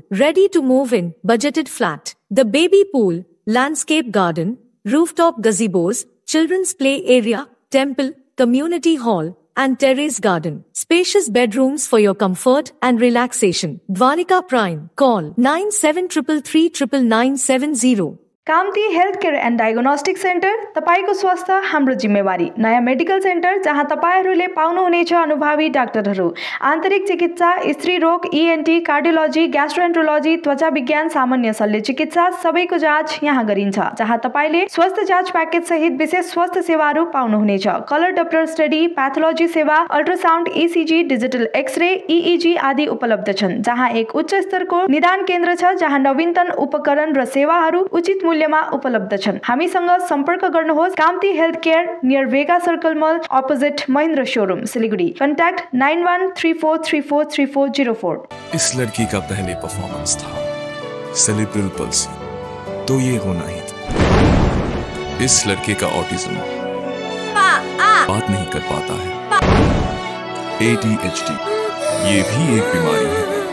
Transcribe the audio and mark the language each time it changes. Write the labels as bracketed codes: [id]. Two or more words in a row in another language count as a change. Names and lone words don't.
[en] Ready to move in, budgeted flat. The baby pool, landscape garden, rooftop gazebos, children's play area, temple, community hall, and terrace garden. Spacious bedrooms for your comfort and relaxation. Dwarika Prime. Call 9733399970. [ne] कामती हेल्थ केयर एन्ड डायग्नोस्टिक सेन्टर, तपाईको स्वास्थ्य हाम्रो जिम्मेवारी। नयाँ मेडिकल सेन्टर जहाँ तपाईहरूले पाउनुहुनेछ अनुभवी डाक्टरहरू, आन्तरिक चिकित्सा, स्त्री रोग, ENT, कार्डियोलोजी, ग्यास्ट्रोएन्ट्रोलोजी, त्वचा विज्ञान, सामान्य शल्य चिकित्सा सबैको जाँच यहाँ गरिन्छ। जहाँ तपाईले स्वास्थ्य जाँच प्याकेज सहित विशेष स्वास्थ्य सेवाहरू पाउनुहुनेछ। [en] colour Doppler study, [ne] प्याथोलोजी सेवा, अल्ट्रासाउन्ड, ECG, [en] digital X-ray, [ne] EEG आदि उपलब्ध छन्। जहाँ एक उच्च स्तरको निदान केन्द्र छ जहाँ नवीनतम उपकरण र सेवाहरू उचित मूल्यमा उपलब्ध छन्। हामीसँग सम्पर्क गर्नुहोस्। कामती हेल्थ केयर, नियर वेगा सर्कल मल, अपोजिट महिन्द्र शोरूम, सिलीगुड़ी। कॉन्टैक्ट 9134343404। [hi] इस लड़की का पहले परफॉर्मेंस था [en] cerebral palsy, [hi] तो ये होना ही था। इस लड़के का ऑटिज्म, बात नहीं कर पाता है। ADHD, ये भी एक बीमारी है।